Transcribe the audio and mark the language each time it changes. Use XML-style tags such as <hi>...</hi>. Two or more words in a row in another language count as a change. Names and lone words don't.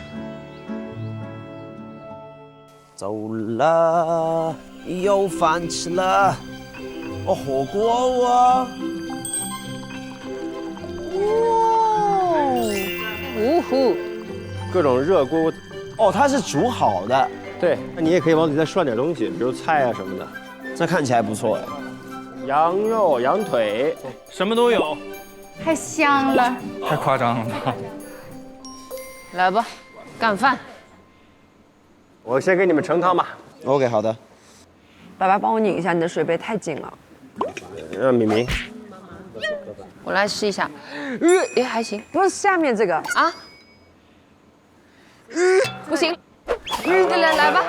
<zh>走啦，有飯吃啦，哦，火鍋喎，各種熱鍋，哦，它是煮好的，對，那你也可以往裡再涮點東西，比如菜啊什麼的，這看起來不錯哎，羊肉、羊腿，什麼都有，太香了，太誇張了吧？來吧，乾飯。我先給你們盛湯吧。 OK， 好的。爸爸幫我擰一下，你的水杯太緊了。敏敏，我來試一下，也還行。不是下面這個啊，不行，來吧。</zh>